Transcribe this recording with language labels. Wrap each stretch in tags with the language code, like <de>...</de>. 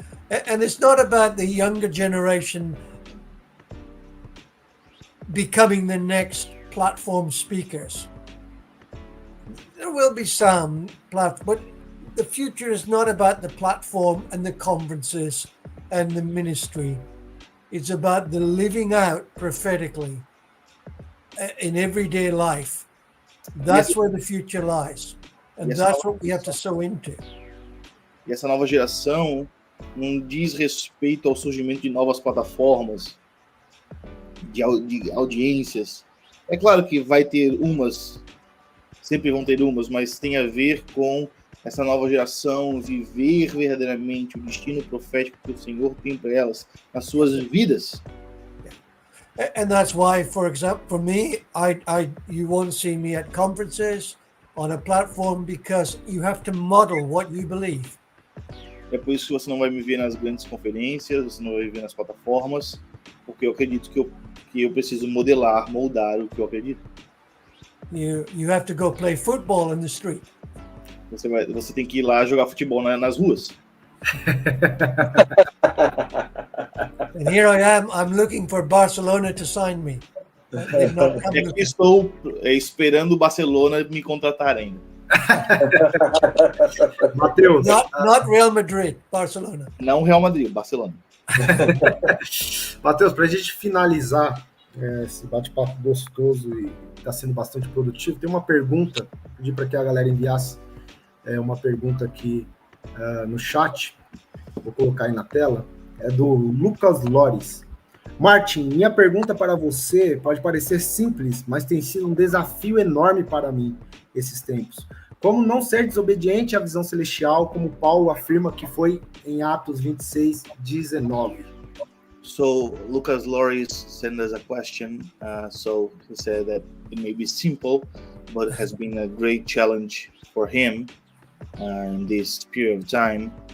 <en>And it's not about the younger generation becoming the next platform speakers. There will be some but the future is not about the platform and the conferences and the ministry. It's about the living out prophetically in everyday life. That's where the future lies. And that's what we have to sow into.</en> <pt>E essa nova geração não diz respeito ao surgimento de novas plataformas, de audiências. É claro que vai ter sempre vão ter umas, mas tem a ver com essa nova geração viver verdadeiramente o destino profético que o Senhor tem para elas, nas suas vidas.</pt> <en>And that's why, for example, for me, you won't see me at conferences on a platform because you have to model what you believe.</en> <pt>É por isso que você não vai me ver nas grandes conferências, você não vai me ver nas plataformas, porque eu acredito que eu preciso moldar o que eu acredito.</pt> <en>You have to go play football in the street.</en> <pt>Você tem que ir lá jogar futebol nas ruas.</pt> <en>And here I am, I'm looking for Barcelona to sign me.</en> <pt>E aqui estou esperando o Barcelona me contratar ainda. Mateus.</pt> <en>Not Real Madrid, Barcelona.</en> <pt>Não Real Madrid, Barcelona. Mateus, para a gente finalizar esse bate-papo gostoso e está sendo bastante produtivo, tem uma pergunta, pedi para que a galera enviasse uma pergunta aqui no chat, vou colocar aí na tela, é do Lucas Lores. Martin, minha pergunta para você pode parecer simples, mas tem sido um desafio enorme para mim esses tempos. Como não ser desobediente à visão celestial, como Paulo afirma que foi em Atos 26:19?</pt> <en>So Lucas Lores sent us a question. So he said that it may be simple, but it has been a great challenge for him in this period of time.</en>